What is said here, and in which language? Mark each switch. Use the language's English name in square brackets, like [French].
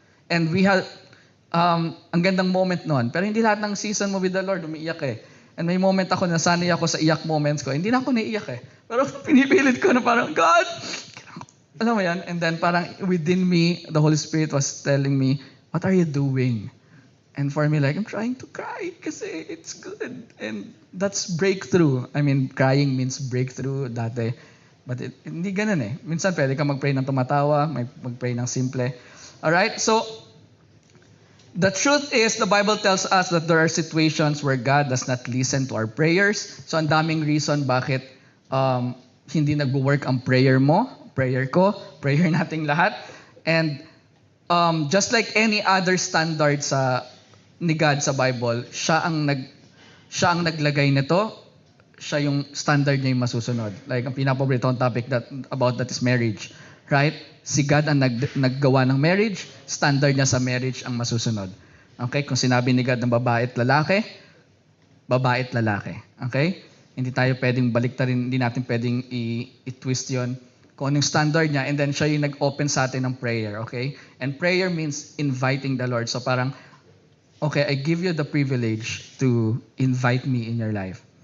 [English] And we had, [Filipino] ang gandang moment noon, pero hindi lahat ng season mo [English] with the Lord [Filipino] umiiyak And may moment ako na sanay ako sa iyak moments ko, hindi na ako naiiyak Pero pinipilit ko na parang, God, alam mo yan? [English] And then parang within me, the Holy Spirit was telling me, what are you doing? And for me, like, I'm trying to cry kasi it's good. And that's breakthrough. I mean, crying means breakthrough dati. [Filipino] But hindi ganun Minsan pwede ka mag-pray ng tumatawa, mag-pray ng simple. [English] Alright? So, the truth is, the Bible tells us that there are situations where God does not listen to our prayers. [Filipino] So, ang daming reason bakit hindi nagwo-work ang prayer mo, prayer ko, prayer nating lahat. [English] And just like any other standard [Filipino] ni God sa Bible, siya ang naglagay nito, siya yung standard niya yung masusunod. [English] Like, [Filipino] ang pinapaboritong [English] topic about that is marriage. Right? [Filipino] Si God ang naggawa ng marriage, standard niya sa marriage ang masusunod. Okay? Kung sinabi ni God ng babae at lalaki, babae at lalaki. Okay? Hindi tayo pwedeng baliktarin, hindi natin pwedeng i-twist yon kung anong standard niya, [English] and then [Filipino] siya yung nag-open sa atin ng prayer. [English] Okay? And prayer means inviting the Lord. [Filipino] So parang, [English] okay, I give you the privilege to invite me in your life.